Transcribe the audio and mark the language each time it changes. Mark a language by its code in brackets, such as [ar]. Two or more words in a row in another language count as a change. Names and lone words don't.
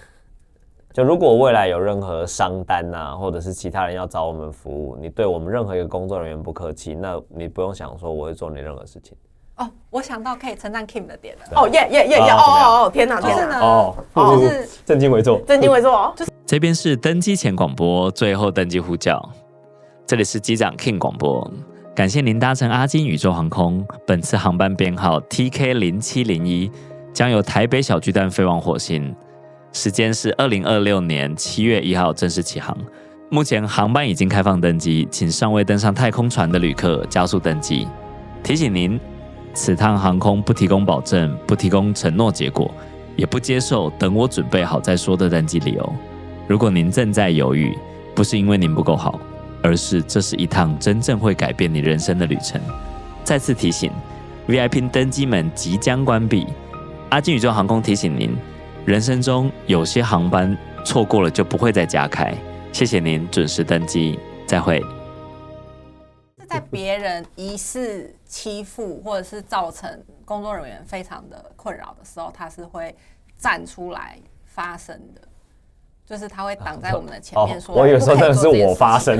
[zh] 就如果未來有任何商單啊，或者是其他人要找我們服務，你對我們任何一個工作人員不客氣，那你不用想說我會做你任何事情。哦，我想到可以称讚 Kim 的点了。哦耶耶耶！哦，天哪天哪！就是正襟危坐，正襟危坐。這邊是登機前廣播，最後登機呼叫。這裡是機長 King 廣播，感謝您搭乘阿金宇宙航空，本次航班編號 TK0701，將由台北小巨蛋飛往火星。時間是2026年7月1號正式起航。目前航班已經開放登機，請尚未登上太空船的旅客加速登機。提醒您，此趟航空不提供保證，不提供承諾結果，也不接受等我準備好再說的登機理由。如果您正在猶豫，不是因為您不夠好，而是這是一趟真正會改變你人生的旅程。再次提醒 ，VIP 登機門即將關閉。阿金宇宙航空提醒您，人生中有些航班錯過了就不會再加開。謝謝您準時登機，再會。在別人疑似欺負或者是造成工作人員非常的困擾的時候，他是會站出來發聲的，就是他會擋在我們的前面說。我有時候真的是我發聲，